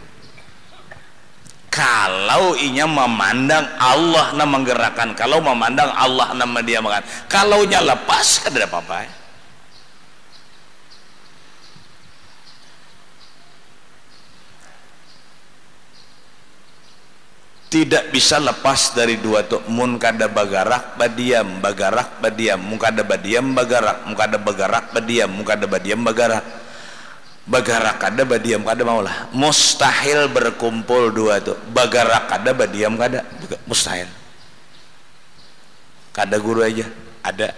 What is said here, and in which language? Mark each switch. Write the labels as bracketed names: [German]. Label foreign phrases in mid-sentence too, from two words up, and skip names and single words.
[Banjar] Kalau inya memandang Allah na menggerakkan, kalau memandang Allah na mendiamkan, kalau nya lepas kada ada apa-apa. Tidak bisa lepas dari dua tuh. Mun kada bagarak badiam, bagarak badiam, mun kada badiam bagarak, mun kada bagarak badiam, mun kada badiam bagarak. Bagarak kada badiam kada maulah. Mustahil berkumpul dua tuh. Bagarak kada badiam kada, mustahil. Kada guru aja ada.